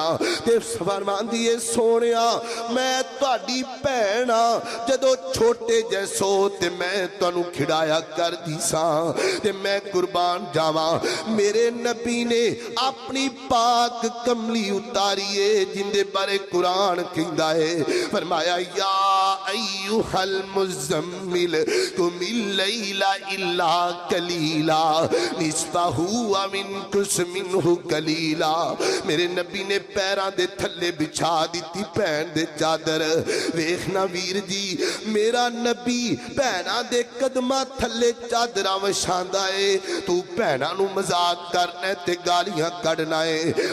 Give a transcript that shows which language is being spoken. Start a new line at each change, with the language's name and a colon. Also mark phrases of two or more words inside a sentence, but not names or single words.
Punjabi: تے فرماندی ہے سونیا میں تہاڈی بھین آ، جدوں چھوٹے جیسو تے میں تہانوں کھڈایا کردی ساں تے میں قربان جاواں. میرے نبی نے اپنی پاک کملی اتاری ہے جندے بارے قرآن کہندا ہے.
Arabic: فرمایا يا أيها المزمل قم الليل إلا قليلا نصفه و انقص منه قليلا.
Punjabi: میرے نبی نے پیراں دے تھلے وچھا دتی بھین دے چادر. ویکھنا ویر جی میرا نبی بھیناں دے قدماں تھلے چادراں وچھاندا ہے، تو بھیناں نوں مذاق کرنا تے گالیاں کڈھنا ہے.